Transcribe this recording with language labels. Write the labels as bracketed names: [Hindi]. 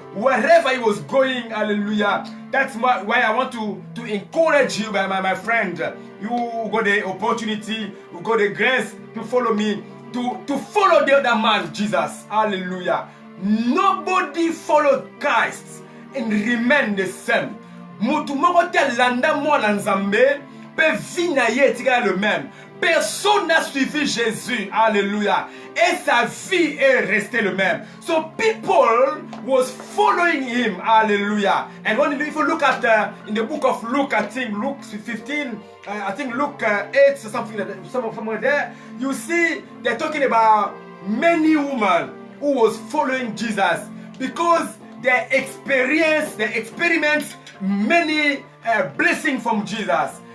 [English] Wherever he was going, hallelujah. That's why I want to encourage you, my friend. You got the opportunity, you got the grace to follow me, to follow the other man, Jesus. Hallelujah. Nobody followed Christ and remain the same. [Lingala] Mutu moko te landa mwana nzambe pe vie na ye tika [French] le même. Personne n'a suivi Jésus. Alléluia. Et sa vie est restée le même. [English] So people was following him. Hallelujah. And if you look at in the book of Luke, I think Luke 15, I think Luke 8, somewhere there, you see they're talking about many women who was following Jesus because they experienced many blessings from Jesus.